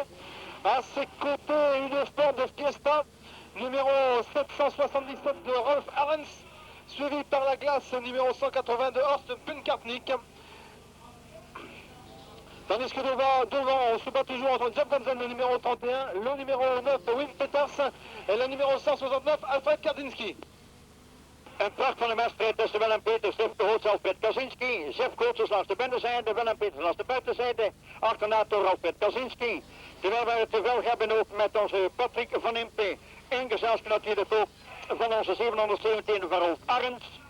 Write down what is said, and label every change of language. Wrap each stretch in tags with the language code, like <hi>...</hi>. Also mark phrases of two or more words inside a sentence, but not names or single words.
<fr>À ses côtés, une Ford Fiesta, numéro 777 de Rolf Arends, suivi par la glace numéro 180 de Horst Putkarnicke. Tandis que devant on se bat toujours entre Jeff Godzen, le numéro 31, le numéro 9, Wim Peters, et le numéro 169, Alfred Kaczynski.</fr> <nl>Een pracht van de wedstrijd tussen Willem Peters, Zefkoortsens, Alfred Kaczynski. Zefkoortsens langs de binnenzijde, Willem Peters langs de buitenzijde. Achterna door Alfred Kaczynski. Terwijl we het te veel hebben ook met onze Patrick Van Impe. En gezelschap natuurlijk ook van onze 717 van Rolf Arends.</nl>